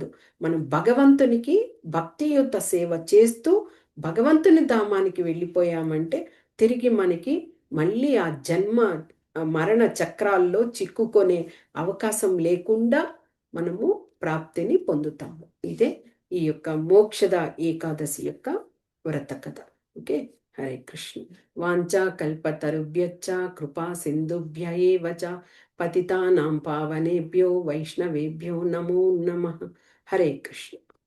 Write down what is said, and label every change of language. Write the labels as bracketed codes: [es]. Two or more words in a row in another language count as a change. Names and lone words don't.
[te] మనం భగవంతునికి భక్తియుత సేవ చేస్తూ భగవంతుని ధామానికి వెళ్ళిపోయామంటే తిరిగి మనకి మళ్ళీ ఆ జన్మ మరణ చక్రాల్లో చిక్కుకునే అవకాశం లేకుండా మనము ప్రాప్తిని పొందుతాము. ఇదే ఈ యొక్క మోక్షద ఏకాదశి యొక్క వ్రత కథ. ఓకే. హరే కృష్ణ. [sa] వాంఛా కల్పతరుభ్యశ్చ కృపా సింధుభ్య ఏవ చ పతితానాం పావనేభ్యో వైష్ణవేభ్యో నమో నమః. [te] హరే కృష్ణ.